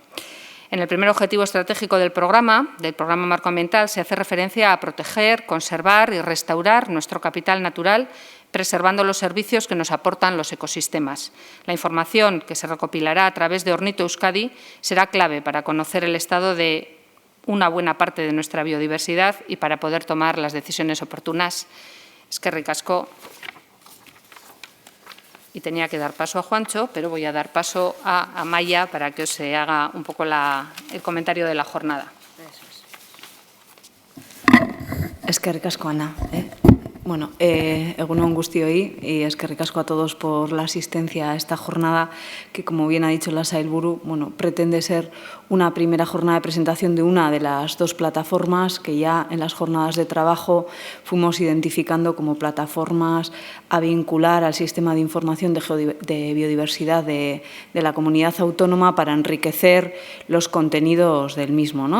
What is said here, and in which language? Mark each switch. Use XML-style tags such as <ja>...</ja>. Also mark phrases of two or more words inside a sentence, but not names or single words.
<es>En el primer objetivo estratégico del programa Marco Ambiental, se hace referencia a proteger, conservar y restaurar nuestro capital natural, preservando los servicios que nos aportan los ecosistemas. La información que se recopilará a través de Ornito Euskadi será clave para conocer el estado de una buena parte de nuestra biodiversidad y para poder tomar las decisiones oportunas.</es> <eu>Eskerrik asko.</eu> <es>Y tenía que dar paso a Juancho, pero voy a dar paso a Amaya para que os se haga un poco el comentario de la jornada.</es> <eu>Eskerrik asko, Ana.</eu> <es>Bueno,</es> <eu>egun on guztioi,</eu> <es>y</es> <eu>eskerrik asko</eu> <es>a todos por la asistencia a esta jornada que, como bien ha dicho la Sailburu, bueno, pretende ser una primera jornada de presentación de una de las dos plataformas que ya en las jornadas de trabajo fuimos identificando como plataformas a vincular al sistema de información de biodiversidad de la comunidad autónoma para enriquecer los contenidos del mismo, ¿no?</es>